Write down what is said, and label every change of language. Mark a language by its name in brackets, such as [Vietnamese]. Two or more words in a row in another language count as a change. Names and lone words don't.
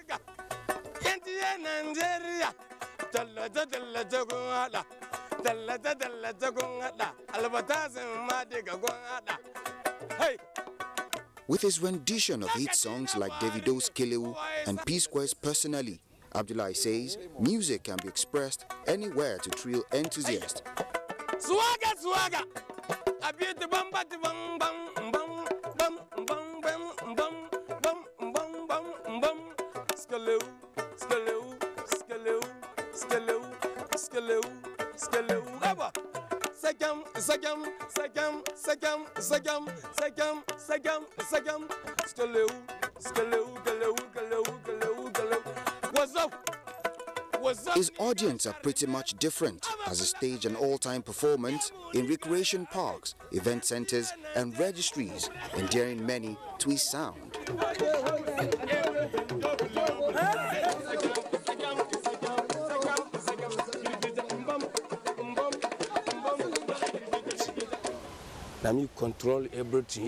[English] With his rendition of hit songs like Davido's Kileu and P-Square's Personally, Abdullahi says music can be expressed anywhere to thrill enthusiasts. Swagger, swagger. I beat the bum, but the bum, bum, bum, bum, bum, bum, bum, bum, bum, bum, bum. Skaloo, skaloo, skaloo, skaloo, skaloo, skaloo. Ever. Sagam, sagam, sagam, sagam, sagam, sagam, sagam, sagam. Skaloo, skaloo, galoo, galoo, galoo, galoo. What's up? His audience are pretty much different, as he staged an all-time performance in recreation parks, event centers, and registries, endearing many to his sound. Now you control everything.